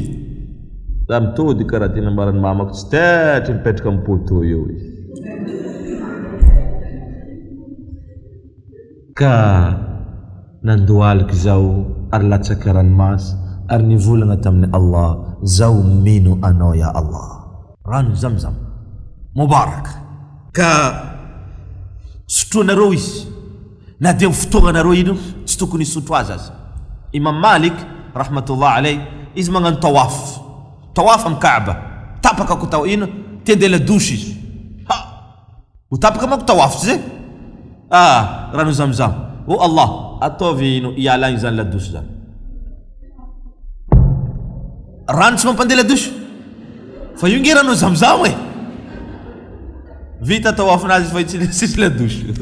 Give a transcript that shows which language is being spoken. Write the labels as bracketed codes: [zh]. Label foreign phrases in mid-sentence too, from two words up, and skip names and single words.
[mg] Za mitody karaha ty nambarany mamako tsy tetry mipetraka amin'ny poto eo izy. Ka nandohalika zaho ary latsaka ranomasy ary nivolagna tamin'ny Allah, zaho mino anao [ar] يا الله. [mg] Rano zamzam mubarak. Ka sotroanareo izy na dia fotoagnanareo ino tsy tokony hisotro azy azy. Imam Malik [ar] رحمة الله عليه [mg] izy magnano tawaf amin'ny Kaaba, tapaka ko taw ino tendela douche izy. Utapaka mako tawaf zay. Rano zamzam. Oh Allah, ataovy ino ialagny zany la douche zany. Rano tsy mampandela douche fa io nge rano zamzam e. Vita tawafinazy fa tsy la douche.